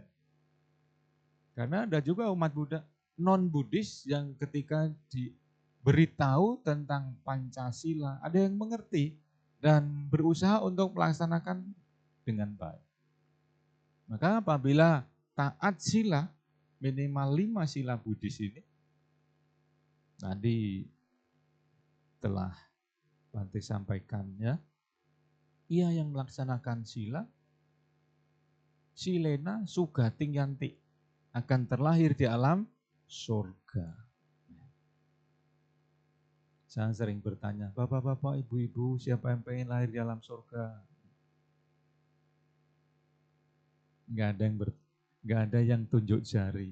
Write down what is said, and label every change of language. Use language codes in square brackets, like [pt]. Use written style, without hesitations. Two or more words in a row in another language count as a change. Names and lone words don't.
[id] Karena ada juga umat Buddha non-Buddhis yang ketika diberitahu tentang Pancasila, ada yang mengerti dan berusaha untuk melaksanakan dengan baik. Maka apabila taat sila, minimal 5 sila Buddhis ini, tadi telah Bante sampaikan ya, ia yang melaksanakan sila, [pi] silena sugating yanti, [id] akan terlahir di alam surga. Saya sering bertanya, bapak-bapak, ibu-ibu, siapa yang pengen lahir di alam surga? Nggak ada yang tunjuk jari.